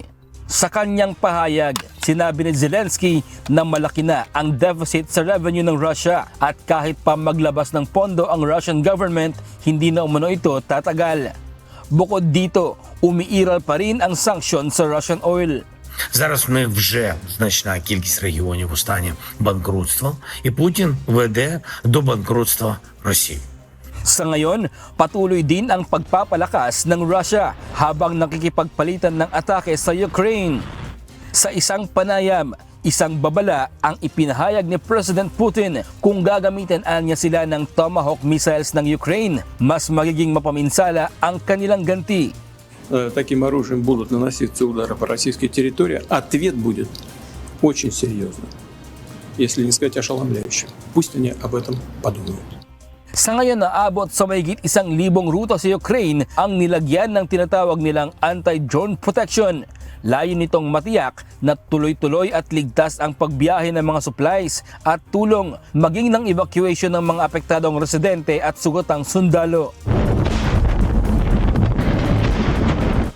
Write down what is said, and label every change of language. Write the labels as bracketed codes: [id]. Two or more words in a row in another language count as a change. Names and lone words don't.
[tl] Sa kanyang pahayag, sinabi ni Zelensky na malaki na ang deficit sa revenue ng Russia at kahit pa maglabas ng pondo ang [en] Russian government, [tl] hindi na umano ito tatagal. Bukod dito, umiiral pa rin ang sanction sa [en] Russian oil. [uk] Зараз ми вже значна кількість регіонів у стані банкрутства, і Путін веде до банкрутства Росії. [tl] Sa ngayon, patuloy din ang pagpapalakas ng Russia habang nakikipagpalitan ng atake sa Ukraine. Sa isang panayam, isang babala ang ipinahayag ni President Putin kung gagamitin niya sila ng [en] Tomahawk missiles [tl] ng Ukraine, mas magiging mapaminsala ang kanilang ganti. [ru] Таким оружием будут наноситься удары по российской территории, ответ будет очень серьезным, если не сказать ошеломляющим. Пусть они об этом подумают. [tl] Sa ngayon, naabot sa mahigit 1,000 ruta sa Ukraine ang nilagyan ng tinatawag nilang [en] anti-drone protection. [tl] Layo nitong matiyak na tuloy-tuloy at ligtas ang pagbiyahe ng mga supplies at tulong maging ng evacuation ng mga apektadong residente at sugatang sundalo.